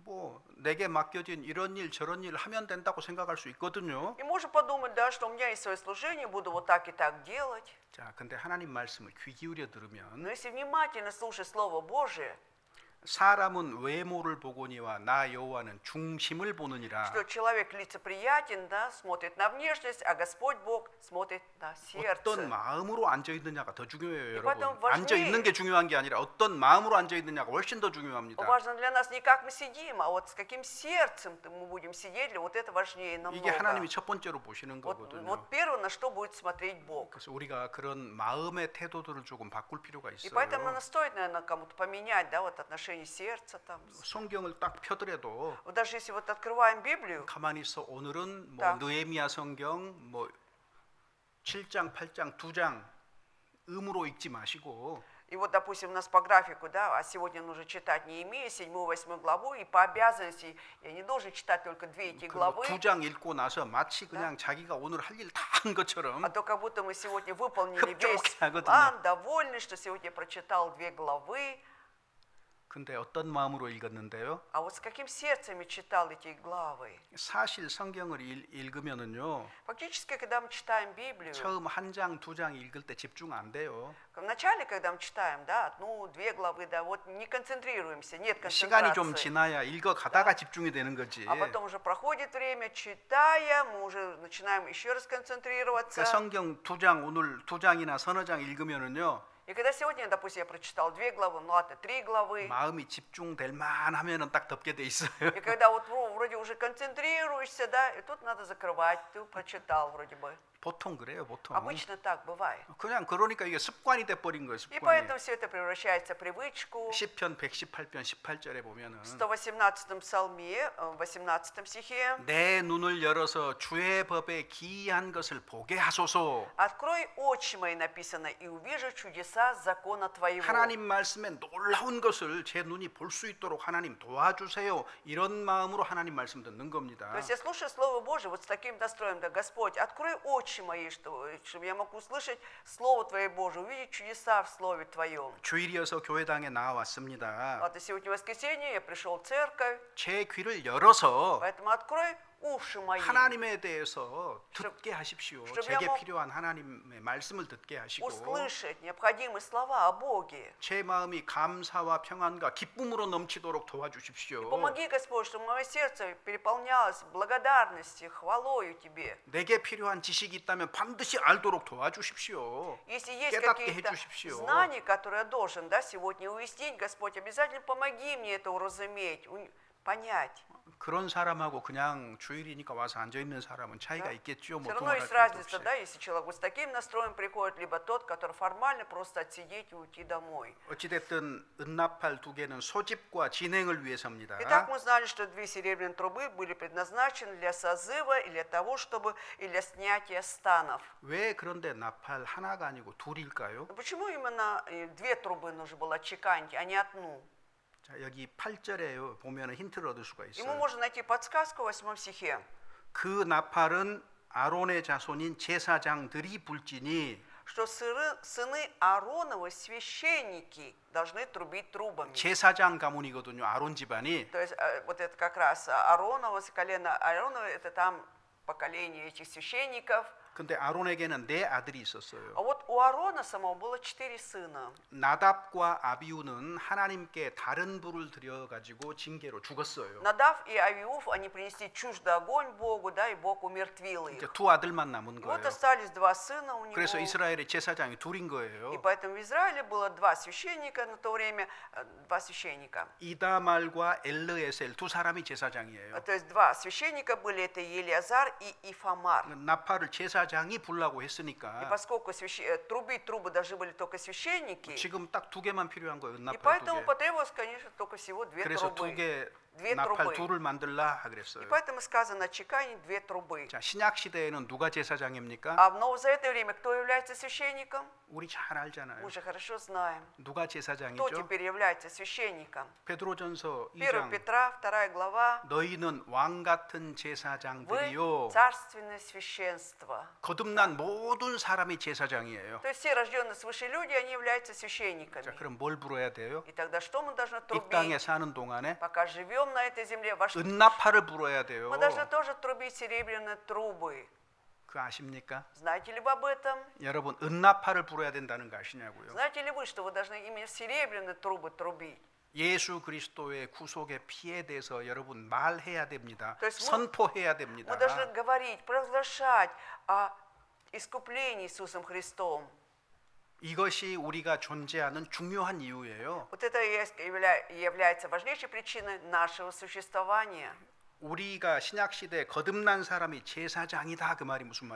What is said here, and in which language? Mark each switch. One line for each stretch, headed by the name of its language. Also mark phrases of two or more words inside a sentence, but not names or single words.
Korean: 뭐 내게 맡겨진 이런 일 저런 일 하면 된다고 생각할 수 있거든요.
Russian: И можно подумать, да, что у меня есть свое служение, буду вот так и так делать.
Korean: 자, 근데 하나님 말씀을 귀 기울여
Russian: Но
Korean: 들으면
Russian: если внимательно слушать Слово Божие,
Korean: 사람은 외모를 보거니와 나 여호와는 중심을 보느니라.
Russian: что человек лицеприятен, да, смотрит на внешность, а Господь Бог смотрит на сердце.
Korean: 어떤 마음으로 앉아 있느냐가 더 중요해요,
Russian: И поэтому
Korean: 여러분. 앉아 있는 게 중요한 게 아니라 어떤 마음으로 앉아 있느냐가 훨씬 더 중요합니다.
Russian: Важно для нас не как мы сидим, а вот с каким сердцем мы будем сидеть, вот это важнее
Korean: 이게 하나님이
Russian: намного.
Korean: 첫 번째로 보시는
Russian: Вот
Korean: 거거든요.
Russian: первое, на что будет смотреть Бог.
Korean: 그래서 우리가 그런 마음의 태도들을 조금 바꿀 필요가
Russian: И поэтому
Korean: 있어요.
Russian: стоит, наверное, кому-то поменять, да, вот отношение сердца там.
Korean: 성경을 딱 펴더라도
Russian: Вот даже если вот открываем Библию,
Korean: 가만히 있어 오늘은 뭐 딱. 느헤미야 성경 뭐 7장, 8장, 2장 음으로 읽지 마시고
Russian: и вот, допустим, у нас по графику, да, а сегодня нужно читать Неемия, 7-8 главу, и по обязанности я не должен читать только две эти главы,
Korean: 2장 읽고 나서 마치 그냥 자기가 오늘 할 일 다 한 것처럼
Russian: а то как будто мы сегодня выполнили весь
Korean: 흡족하거든요.
Russian: план, довольны, что сегодня я прочитал 2 главы.
Korean: 근데 어떤 마음으로 읽었는데요?
Russian: А вот с каким сердцем я читал эти главы?
Korean: 사실 성경을 읽으면은요.
Russian: Фактически, когда мы читаем Библию,
Korean: 처음 한 장, 두 장 읽을 때 집중 안 돼요.
Russian: вначале, когда мы читаем, да, одну, две главы, да, вот не концентрируемся, нет
Korean: 시간이 좀
Russian: концентрации.
Korean: 지나야 읽어가다가 집중이 되는 거지.
Russian: А потом уже проходит время, читая, мы уже начинаем еще раз концентрироваться.
Korean: 그러니까 성경 두 장, 오늘 두 장이나 서너 장 읽으면은요.
Russian: И когда сегодня, допустим, я прочитал 2 главы, ну ладно, 3 главы,
Korean: 마음이 집중될 만하면은 딱 덮게 돼 있어요.
Russian: и когда вот вроде уже концентрируешься, да, и тут надо закрывать, ты прочитал вроде бы.
Korean: 보통 그래요, 보통.
Russian: Обычно так бывает.
Korean: 그냥 그러니까 이게 습관이 돼 버린 거예요,
Russian: И
Korean: 습관이.
Russian: поэтому все это превращается в привычку.
Korean: 시편 118편 18절에 보면은
Russian: В 118 псалме, в 18 стихе.
Korean: 내 눈을 열어서 주의 법에 기이한 것을 보게 하소서.
Russian: Открой очи мои, написано, и увижу чудеса закона твоего.
Korean: 하나님 말씀에 놀라운 것을 제 눈이 볼 수 있도록 하나님 도와주세요. 이런 마음으로 하나님 말씀 듣는 겁니다.
Russian: То есть я слушаю Слово Божие вот с таким настроем, да, Господь, открой очи мои, чтобы я мог услышать Слово Твое Божие, увидеть чудеса в Слове Твоем.
Korean: 주일이어서 교회당에 나와왔습니다.
Russian: Вот и сегодня воскресенье, я пришел в церковь,
Korean: 제 귀를 열어서
Russian: поэтому открой уши мои,
Korean: 하나님에 대해서 듣게 하십시오.
Russian: чтобы
Korean: 제게
Russian: я мог
Korean: 필요한 하나님의 말씀을 듣게 하시고
Russian: услышать необходимые слова о Боге.
Korean: 제 마음이 감사와 평안과 기쁨으로 넘치도록 도와주십시오.
Russian: Помоги, Господь, чтобы мое сердце переполнялось благодарностью, хвалою Тебе.
Korean: 내게 필요한 지식이 있다면 반드시 알도록 도와주십시오.
Russian: Если есть
Korean: 깨닫게
Russian: какие-то
Korean: 해주십시오.
Russian: знания, которые я должен, да, сегодня уяснить, Господь, обязательно помоги мне это уразуметь, понять.
Korean: 그런 사람하고 그냥 주일이니까 와서 앉아 있는 사람은 차이가
Russian: Да.
Korean: 있겠죠.
Russian: Все
Korean: 뭐
Russian: равно
Korean: 두말할
Russian: есть
Korean: 필요도
Russian: разница,
Korean: 없이.
Russian: да, если человек вот с таким настроем приходит, либо тот, который формально просто отсидеть и уйти домой.
Korean: 어찌됐든 은나팔 두 개는 소집과 진행을 위해서입니다.
Russian: Итак, мы знали, что 2 серебряные трубы были предназначены для созыва и для того, чтобы и для снятия станов.
Korean: 왜 그런데 나팔 하나가 아니고 둘일까요?
Russian: Но почему именно 2 трубы нужно было отчеканить, а не одну?
Korean: 자, 여기 8절에 보면 힌트를 얻을 수가
Russian: И мы
Korean: 있어요.
Russian: можем найти подсказку в 8 стихе.
Korean: 그 나팔은 아론의 자손인 제사장들이 불지니
Russian: Что сыны Аароновы, священники, должны трубить трубами.
Korean: 제사장 가문이거든요. 아론 집안이.
Russian: То есть вот это как раз Ааронова, с колена Ааронова, это там поколение этих священников.
Korean: 근데 아론에게는 4 아들이 있었어요.
Russian: А вот у Аарона самого было 4 сына.
Korean: 나답과 아비우는 하나님께 다른 불을 들여 가지고 징계로 죽었어요.
Russian: Надав и Авиуф, они принесли чуждый огонь Богу, да, и Бог умертвил
Korean: 이제
Russian: их.
Korean: 2 아들만 남은
Russian: И вот
Korean: 거예요.
Russian: остались 2 сына у него.
Korean: 그래서 이스라엘의 제사장이 둘인
Russian: И
Korean: 거예요.
Russian: поэтому в Израиле было 2 священника на то время, 2 священника.
Korean: 이다말과 엘르에셀 2 사람이 제사장이에요.
Russian: То есть 2 священника были, это Елиазар и Ифамар.
Korean: 나팔을 제사장이 불라고
Russian: И
Korean: 했으니까
Russian: поскольку трубить трубы должны были только священники,
Korean: 지금 딱 2개만 필요한 거예요.
Russian: и
Korean: 나팔
Russian: поэтому
Korean: 2개.
Russian: потребовалось, конечно, только всего 2
Korean: 그래서
Russian: трубы.
Korean: 2개
Russian: Две
Korean: 나팔
Russian: трубы.
Korean: 2를 만들라
Russian: И
Korean: 그랬어요.
Russian: поэтому сказано чеканить 2 трубы.
Korean: 자, 신약 시대에는 누가 제사장입니까?
Russian: А в новозаветное время кто является священником?
Korean: 우리 잘 알잖아요.
Russian: Мы же хорошо знаем.
Korean: 누가
Russian: Кто
Korean: 제사장이죠?
Russian: теперь является священником?
Korean: 베드로전서 1 2장
Russian: Петра, 2 глава.
Korean: 너희는 왕 같은
Russian: Вы
Korean: 제사장들이요.
Russian: царственное священство.
Korean: 거듭난 모든 사람이 제사장이에요.
Russian: То есть все рожденные свыше люди, они являются
Korean: 자,
Russian: священниками.
Korean: 그럼 뭘 불어야 돼요?
Russian: И тогда что мы должны
Korean: 이 땅에
Russian: трубить?
Korean: 사는 동안에
Russian: Пока живем, живем на этой земле,
Korean: 은나팔을 불어야 돼요.
Russian: мы должны тоже трубить серебряные трубы.
Korean: 그거 아십니까?
Russian: Знаете ли вы об этом?
Korean: 여러분 은나팔을 불어야 된다는 거 아시냐고요?
Russian: Знаете ли вы, что вы должны именно серебряные трубы трубить?
Korean: 예수 그리스도의 구속의 피에 대해서 여러분 말해야 됩니다.
Russian: То есть
Korean: 선포해야 됩니다.
Russian: Мы должны говорить, провозглашать о искуплении Иисусом Христом.
Korean: 이것이 우리가 존재하는 중요한 이유예요.
Russian: Вот это и является важнейшей причиной нашего существования.
Korean: 우리가 신약 시대에 거듭난 사람이 제사장이다 그 말이 무슨